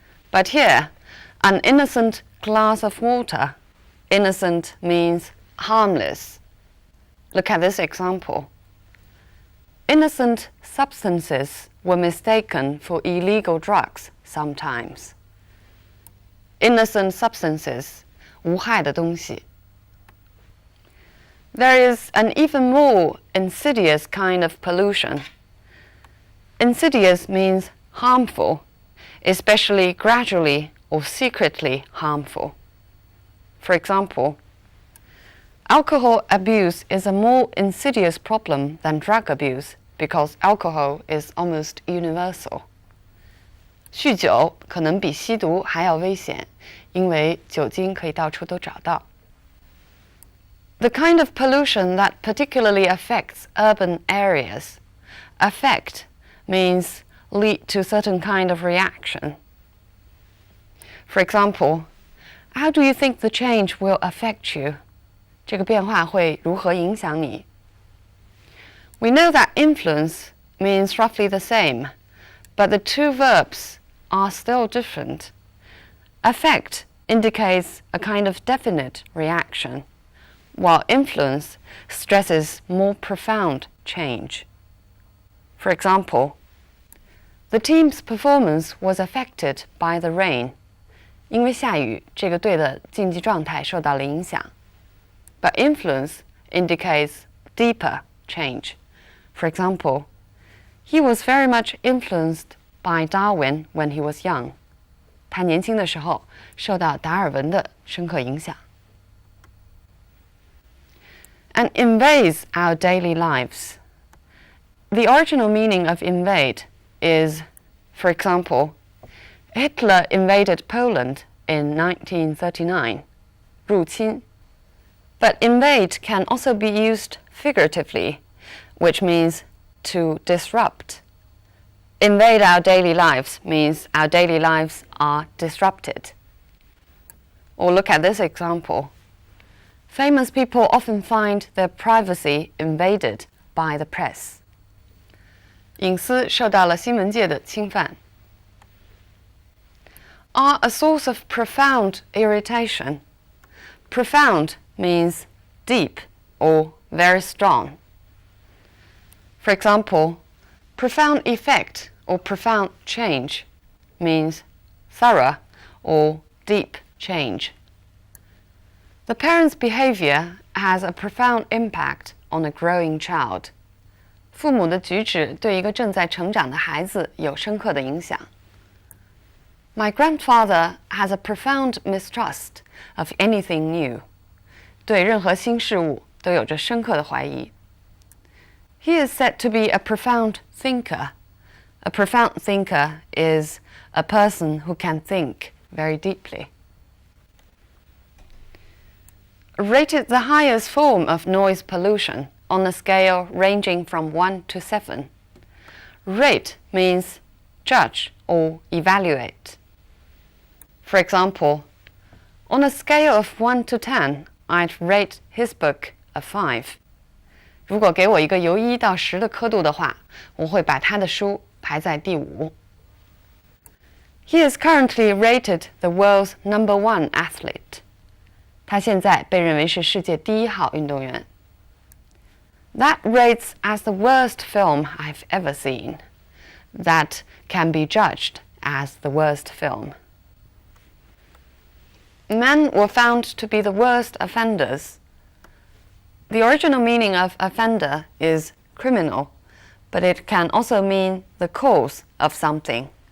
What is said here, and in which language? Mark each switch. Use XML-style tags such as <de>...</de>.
<en>But here, an innocent glass of water, innocent means harmless. Look at this example. Innocent substances were mistaken for illegal drugs sometimes. Innocent substances,</en> <zh>无害的东西。</zh> <en>There is an even more insidious kind of pollution. Insidious means harmful, especially gradually or secretly harmful. For example, alcohol abuse is a more insidious problem than drug abuse because alcohol is almost universal.</en> <zh>酗酒可能比吸毒还要危险，因为酒精可以到处都找到。</zh> <en>The kind of pollution that particularly affects urban areas. Affect means lead to a certain kind of reaction. For example, how do you think the change will affect you?</en> <zh>这个变化会如何影响你？</zh> <en>We know that influence means roughly the same, but the two verbs are still different. Affect indicates a kind of definite reaction, while influence stresses more profound change. For example, the team's performance was affected by the rain.</en> <zh>因为下雨，这个队的竞技状态受到了影响。</zh> <en>But influence indicates deeper change. For example, he was very much influenced by Darwin when he was young.</en> <zh>他年轻的时候受到达尔文的深刻影响。</zh> <en>And invades our daily lives. The original meaning of invade is, for example, Hitler invaded Poland in 1939.</en> <zh>入侵.</zh> <en>But invade can also be used figuratively, which means to disrupt. Invade our daily lives means our daily lives are disrupted. Or look at this example. Famous people often find their privacy invaded by the press.</en> <zh>隐私受到了新闻界的侵犯。</zh> <en>Are a source of profound irritation. Profound means deep or very strong. For example, profound effect or profound change means thorough or deep change. The parent's behavior has a profound impact on a growing child.</en> <zh>父母的举止对一个正在成长的孩子有深刻的影响。</zh> <en>My grandfather has a profound mistrust of anything new.</en> <zh>对任何新事物都有着深刻的怀疑。</zh> <en>He is said to be a profound thinker. A profound thinker is a person who can think very deeply. rated the highest form of noise pollution on a scale ranging from 1 to 7. Rate means judge or evaluate. For example, on a scale of 1 to 10, I'd rate his book a 5.</en> <zh>如果给我一个由1到10的刻度的话，我会把他的书排在第5。</zh> <en>He is currently rated the world's #1 athlete.</en> <zh>他现在被认为是世界第1号运动员。</zh> <en>That rates as the worst film I've ever seen. That can be judged as the worst film. Men were found to be the worst offenders. The original meaning of offender is criminal, but it can also mean the cause of something.</en>